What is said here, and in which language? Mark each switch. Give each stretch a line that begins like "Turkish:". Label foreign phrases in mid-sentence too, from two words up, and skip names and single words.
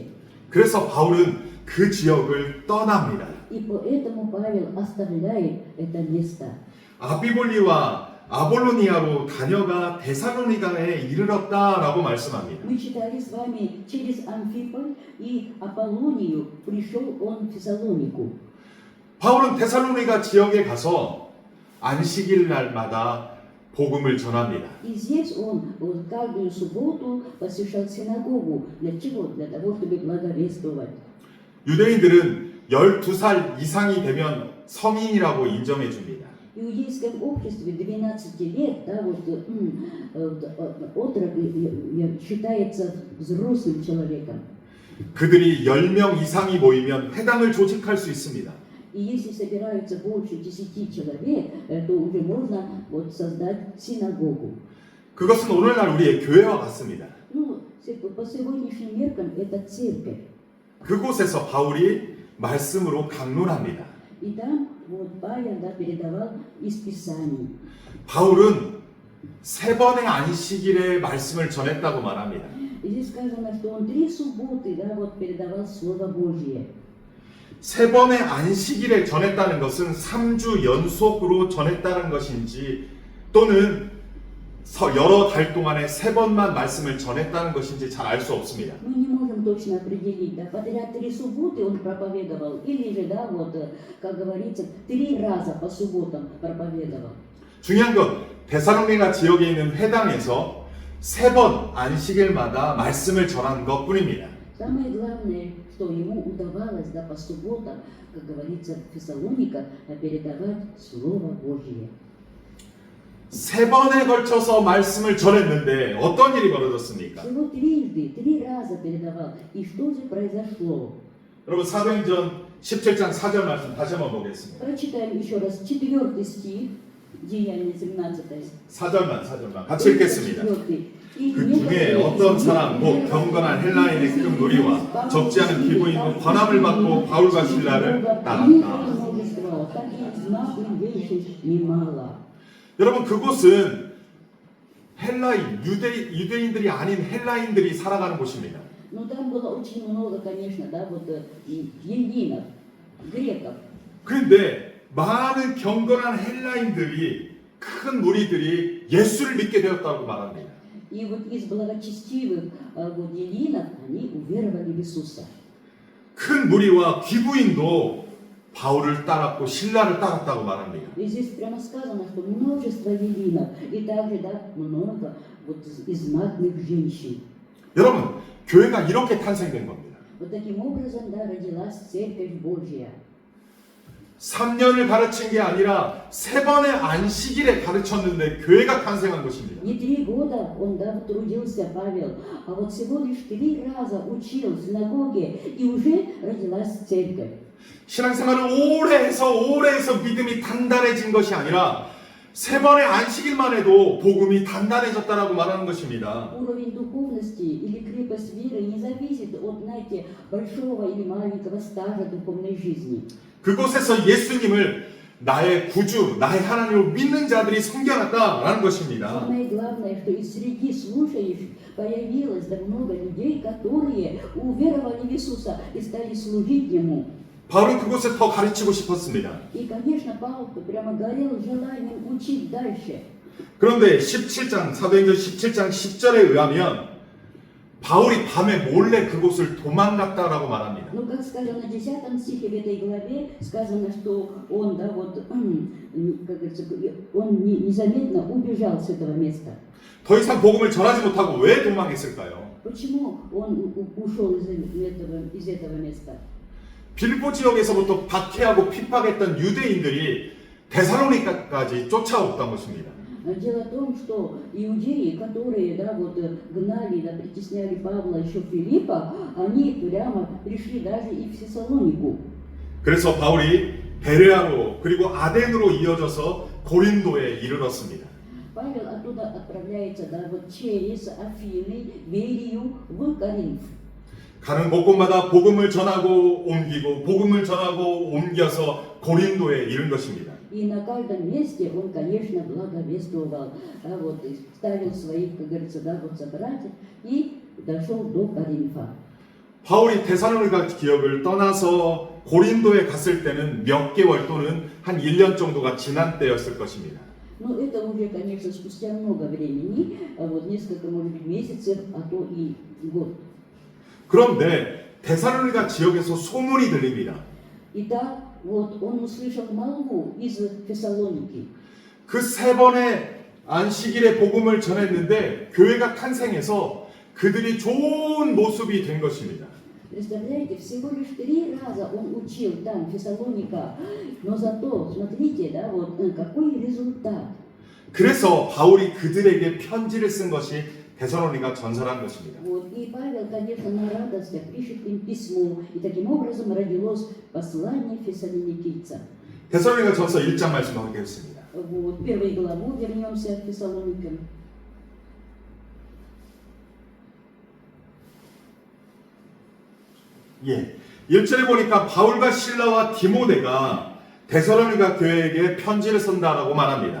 Korean: 그래서 바울은 그 지역을 떠납니다.
Russian: И поэтому Павел оставляет это место.
Korean: 아비볼리와 아볼로니아로 다녀가 데살로니가에 이르렀다라고 말씀합니다.
Russian: Мы читали с вами через Амфиполь и Аполлонию пришел он в Фессалонику.
Korean: 바울은 데살로니가 지역에 가서 안식일 날마다 복음을 전합니다.
Russian: И здесь он каждую субботу посещал синагогу. Для чего? Для того, чтобы благовествовать.
Korean: 유대인들은 12살 이상이 되면 성인이라고 인정해 줍니다.
Russian: В иудейском обществе 12 лет, отрок считается взрослым человеком.
Korean: 그들이 10명 이상이 모이면 회당을 조직할 수 있습니다.
Russian: И если собираются больше 10 человек, то уже можно создать синагогу.
Korean: 그것은 오늘날 우리의 교회와 같습니다.
Russian: Ну, по сегодняшним меркам это церковь.
Korean: 그곳에서 바울이 말씀으로 강론합니다.
Russian: И там Павел передавал из Писаний.
Korean: 바울은 3번의 안식일의 말씀을 전했다고 말합니다.
Russian: И здесь сказано, что он 3 субботы передавал Слово Божье.
Korean: 세 번의 안식일에 전했다는 것은 3주 연속으로 전했다는 것인지 또는 여러 달 동안에 세 번만 말씀을 전했다는 것인지 잘 알 수 없습니다.
Russian: Мы не можем точно определить, да, подряд 3 субботы он проповедовал, или же, да, вот, как говорится, 3 раза по субботам проповедовал.
Korean: 중요한 건 데살로니가 지역에 있는 회당에서 세 번 안식일마다 말씀을 전한 것뿐입니다.
Russian: Самое главное, что ему удавалось, да, по субботам, как говорится в Фессалониках, передавать Слово Божье.
Korean: 세 번에 걸쳐서 말씀을 전했는데 어떤 일이 벌어졌습니까?
Russian: Всего трижды, 3 раза передавал. И что же произошло?
Korean: 여러분 사도행전 17장 4절 말씀 다시 한번 보겠습니다.
Russian: Прочитаем еще раз 4 стих, Деяния 17.
Korean: 4절만 같이 읽겠습니다. 그 중에 어떤 사람 곧 경건한 헬라인의 큰 무리와 적지 않은 기부인도 권함을 받고 바울과 실라를 따랐다. 여러분 그곳은 헬라인, 유대인들이 아닌 헬라인들이 살아가는 곳입니다.
Russian: Ну там было очень много, конечно, да, вот ельдинов, греков.
Korean: 그런데 많은 경건한 헬라인들이 큰 무리들이 예수를 믿게 되었다고 말합니다.
Russian: И вот из благочестивых вот ельдинов они уверовали в Иисуса.
Korean: 큰 무리와 귀부인도 바울을 따랐고 신라를 따랐다고 말합니다.
Russian: И здесь прямо сказано, что множество ельдинов и также, да, много вот из знатных женщин.
Korean: 여러분, 교회가 이렇게 탄생된 겁니다.
Russian: Вот таким образом, да, родилась Церковь Божья.
Korean: 3년을 가르친 게 아니라 세 번의 안식일에 가르쳤는데 교회가 탄생한 것입니다.
Russian: Не 3 года он, да, трудился, Павел, а вот всего лишь 3 раза учил в синагоге, и уже родилась церковь.
Korean: 신앙생활을 오래 해서 믿음이 단단해진 것이 아니라 세 번의 안식일만 해도 복음이 단단해졌다라고 말하는 것입니다.
Russian: Уровень духовности или крепость веры не зависит от, знаете, большого или маленького стажа духовной жизни.
Korean: 그곳에서 예수님을 나의 구주, 나의 하나님을 믿는 자들이 섬겨놨다라는 것입니다.
Russian: Самое главное, что и среди слушающих появилось да много людей, которые уверовали в Иисуса и стали служить Ему.
Korean: 바울은 그곳에 더 가르치고 싶었습니다.
Russian: И, конечно, Павел прямо горел желанием учить дальше.
Korean: 그런데 사도행전 17장 10절에 의하면 바울이 밤에 몰래 그곳을 도망갔다라고 말합니다.
Russian: Ну, как сказано в 10 стихе в этой главе, сказано, что он, да, вот, как говорится, он незаметно убежал с этого места.
Korean: 더 이상 복음을 전하지 못하고 왜 도망했을까요?
Russian: Почему он ушел из этого места?
Korean: 빌보 지역에서부터 박해하고 핍박했던 유대인들이 데살로니가까지 쫓아왔던 것입니다.
Russian: Дело в том, что иудеи, которые, да, вот, гнали, да, притесняли Павла еще Филиппа, они прямо пришли даже и в Фессалонику.
Korean: 그래서 바울이 베레아로 그리고 아덴으로 이어져서 고린도에 이르렀습니다.
Russian: Павел оттуда отправляется, да, вот через Афины, Берию в Коринф.
Korean: 가는 곳곳마다 복음을 전하고 옮기고 복음을 전하고 옮겨서 고린도에 이른 것입니다.
Russian: И на каждом месте он, конечно, благовествовал, да, вот, ставил своих, как говорится, да, вот, собратьев и дошел до Коринфа.
Korean: 바울이 데살로니가 지역을 떠나서 고린도에 갔을 때는 몇 개월 또는 한 1년 정도가 지난 때였을 것입니다.
Russian: Ну, это уже, конечно, спустя много времени, вот, несколько, может быть, месяцев, а то и год.
Korean: 그런데 데살로니가 지역에서 소문이 들립니다.
Russian: Итак, вот, он услышал молву из Фессалоники.
Korean: 그 세 번의 안식일의 복음을 전했는데 교회가 탄생해서 그들이 좋은 모습이 된 것입니다.
Russian: Представляете, всего лишь 3 раза он учил там, в Фессалониках, но зато, смотрите, да, вот, какой результат.
Korean: 그래서 바울이 그들에게 편지를 쓴 것이 데살로니가 전서라는 것입니다.
Russian: Вот, и Павел, конечно, на радостях пишет им письмо, и таким образом родилось послание фессалоникийцам.
Korean: 데살로니가 전서 1장 말씀하겠습니다.
Russian: Вот, 1 главу вернемся к Фессалоникам.
Korean: 예, 1절에 보니까 바울과 실라와 디모데가 데살로니가 교회에게 편지를 쓴다라고 말합니다.